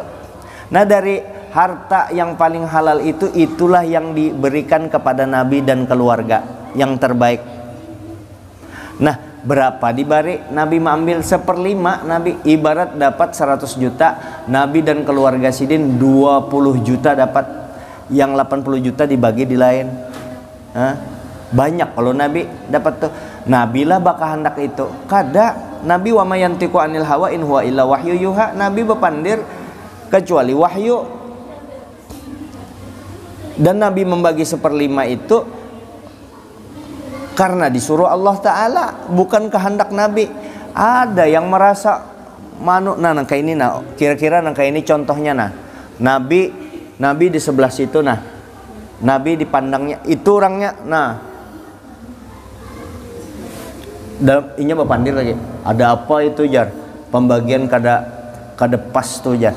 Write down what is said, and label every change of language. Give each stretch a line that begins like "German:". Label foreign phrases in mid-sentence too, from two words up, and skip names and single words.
Indonesian: Nah, dari harta yang paling halal itu, itulah yang diberikan kepada Nabi dan keluarga yang terbaik.
Banjar: Nah, berapa dibari?
Indonesian: Nabi mengambil 1/5.
Banjar: Nabi ibarat dapat 100 juta, Nabi dan keluarga sidin 20 juta dapat, yang 80 juta dibagi di lain. Banyak kalau Nabi dapat tuh. Nabi lah bakal hendak itu.
Arabic: Kada Nabi وما ينطق عن الهوى إن هو إلا وحي يوحى.
Indonesian: Nabi bepandir kecuali wahyu. Dan Nabi membagi 1/5 itu karena disuruh Allah Ta'ala, bukan kehendak Nabi.
Banjar: Ada yang merasa nangka ini, kira-kira nangka ini contohnya, Nabi di sebelah situ, Nabi dipandangnya itu orangnya, dan inya berpandir lagi, ada apa itu jar pembagian kada pas tuh jar.